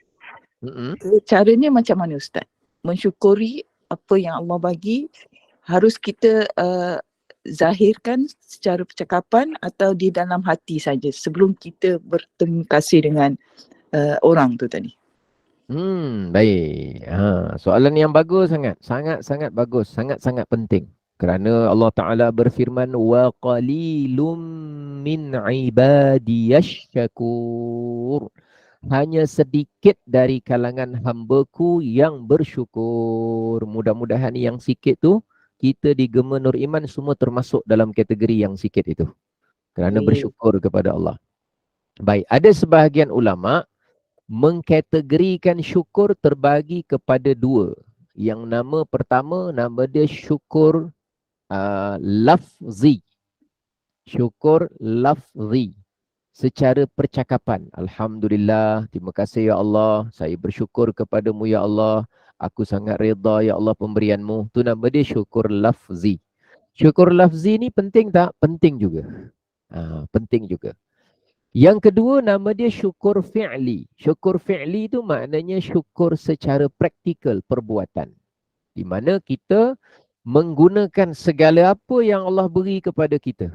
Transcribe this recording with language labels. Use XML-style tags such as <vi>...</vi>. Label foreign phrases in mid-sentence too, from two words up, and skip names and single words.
<ms>Caranya macam mana Ustaz? Mensyukuri apa yang Allah bagi, harus kita zahirkan secara percakapan atau di dalam hati saja sebelum kita berterima kasih dengan orang tu tadi. Baik. Soalan yang bagus sangat. Sangat-sangat bagus. Sangat-sangat penting. Kerana Allah Ta'ala berfirman,</ms> <ar>وقليل من عبادي الشكور.</ar> <ms>Hanya sedikit dari kalangan hamba-Ku yang bersyukur. Mudah-mudahan yang sikit tu, kita di Gema Nur Iman semua termasuk dalam kategori yang sikit itu. Kerana bersyukur kepada Allah. Baik, ada sebahagian ulama mengkategorikan syukur terbagi kepada dua. Yang nama pertama, nama dia syukur lafzi. Syukur lafzi. Secara percakapan. Alhamdulillah, terima kasih ya Allah. Saya bersyukur kepadamu ya Allah. Aku sangat reda ya Allah pemberianmu. Itu nama dia syukur lafzi. Syukur lafzi ni penting tak? Penting juga. Penting juga. Yang kedua nama dia syukur fi'li. Syukur fi'li itu maknanya syukur secara praktikal, perbuatan. Di mana kita menggunakan segala apa yang Allah beri kepada kita.</ms>